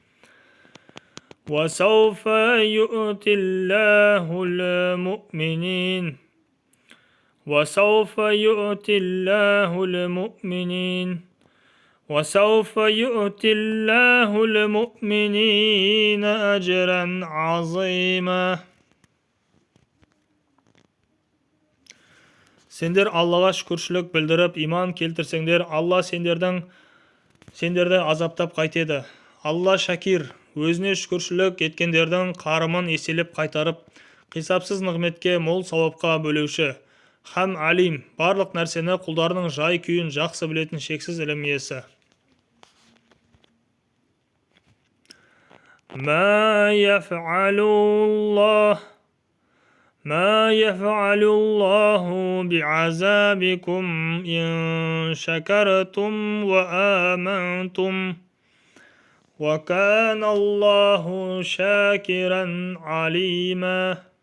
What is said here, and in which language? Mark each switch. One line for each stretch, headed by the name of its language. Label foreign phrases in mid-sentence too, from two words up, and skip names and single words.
Arabic: وسوف يؤتي الله المؤمنين أجرا عظيما.
Kazakh: Сендер Аллаға шүкіршілік білдіріп, иман келтірсеңдер, Алла сендерді азаптап қайтеді. Алла шакир, өзіне шүкіршілік еткендердің қарымын еселеп қайтарып, қисапсыз нығметке, мол сауапқа бөлеуші. Хам алим, барлық нәрсені құлдарының жай күйін жақсы білетін шексіз ілім иесі.
Arabic: ما يفعل الله بعذابكم إن شكرتم وآمنتم وكان الله شاكرا عليما.